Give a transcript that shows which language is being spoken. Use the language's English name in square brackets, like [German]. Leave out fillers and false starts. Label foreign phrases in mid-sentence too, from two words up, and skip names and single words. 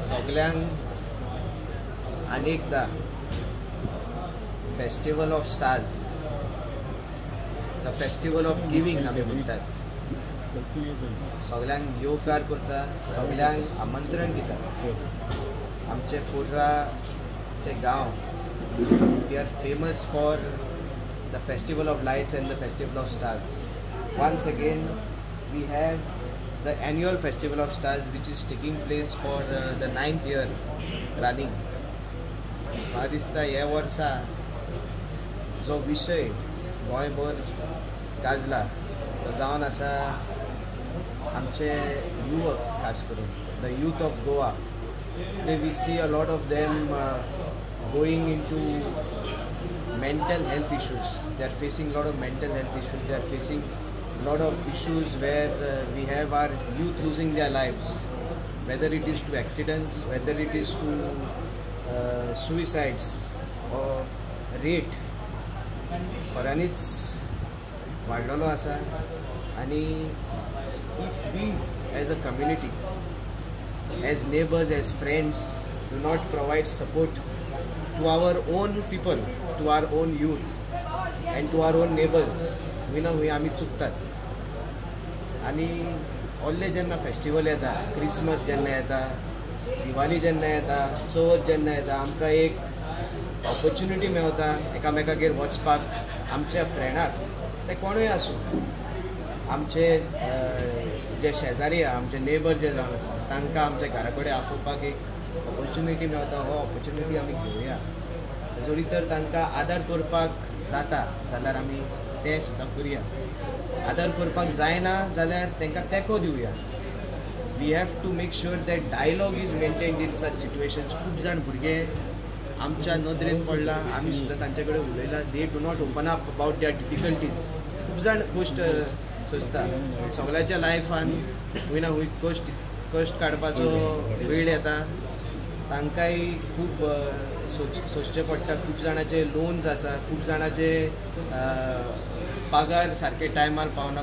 [Konkani] सगळ्यांक अनेकदा [English] festival of stars, the festival of giving [Konkani] आमी म्हणटात. सगळ्यांक येवकार करता, सगळ्यांक आमंत्रण दिता. आमचे फोर्राचे गांव [English] we are famous for the festival of lights and the festival of stars. Once again we have the annual festival of stars which is taking place for the 9th year running. [Konkani] म्हाका दिसता ह्या वर्सा जो विशय गोंयभर गाजला तो जावन आसा आमचे युवक, खास करून [English] the youth of Goa. Today we see a lot of them going into mental health issues. They are facing a lot of mental health issues. They are facing a lot of issues where we have our youth losing their lives, whether it is to accidents, whether it is to suicides or rate. [Konkani] खऱ्यांनीच वाडलेलो आसा. [English] आनी if we as a community, as neighbors, as friends do not provide support to our own people, to our own youth and to our own neighbors, [Konkani] आमी चुकतात. आनी व्हडले जेन्ना फेस्टिवल येता, क्रिसमस जेन्ना येता, दिवाळी जेन्ना येता, चवथ जेन्ना येता, आमकां एक ऑपॉर्च्युनिटी मेळटा एकामेकागेर वचपाक. आमच्या फ्रेंडाक ते कोणूय आसूं, आमचे जे शेजारी आहा, आमचे नेबर जे जावन आसा, तांकां आमच्या घरा कडेन आपोवपाक एक ऑपॉर्च्युनिटी मेळटा. हो ऑपॉर्च्युनिटी आमी घेवया. जरी तर तांकां आदार करपाक जाता जाल्यार आमी तें सुद्दां करया. आदार करपाक जायना जाल्यार तांकां तेंको दिवया. [English] we have to make sure that dialogue is maintained in such situations. [Konkani] खूब जाण भुरगे आमच्या नदरेन पडला, आमी सुद्दां तांचे कडेन उलयला. [English] they do not open up about their difficulties. [Konkani] खूब जाण गोश्ट सोंसता. सगळ्याच्या लायफान खंय ना खंय कश्ट काडपाचो वेळ येता. तांकांय खूब सोंसचें पडटा. खूब जाणांचे लोन्स आसा, खूब जाणांचे पगार सारके टायमार पावना.